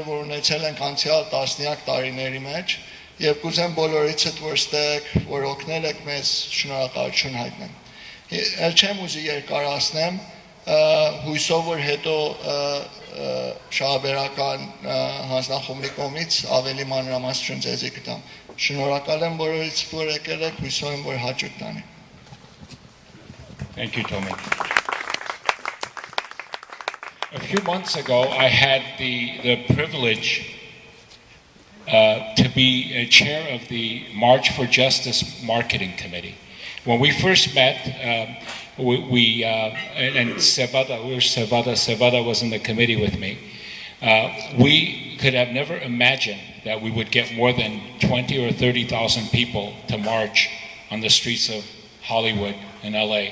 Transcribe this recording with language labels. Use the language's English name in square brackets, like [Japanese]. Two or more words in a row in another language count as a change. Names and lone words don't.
[Armenian] որ ունեցել ենք անցյալ տասնյակ տարիների մեջ, եւ կուզեմ բոլորիցդ որ ստեք, որ օգնել եք մեզ, շնորհակալություն հայտնեմ։ Էլ չեմ ուզի երկարացնեմ, հույսով որ հետո շահաբերական հանձնախումբի կողմից ավելի մանրամասն ձեզի կտամ։ Շնորհակալ եմ բոլորիցդ որ եկել եք, հույսով եմ որ հաճույք տանի։ [English] Thank you, Tommy. A few months ago, I had the privilege to be a chair of the March for Justice Marketing Committee. When we first met, and Sevada was in the committee with me, we could have never imagined that we would get more than 20 or 30,000 people to march on the streets of Hollywood and LA.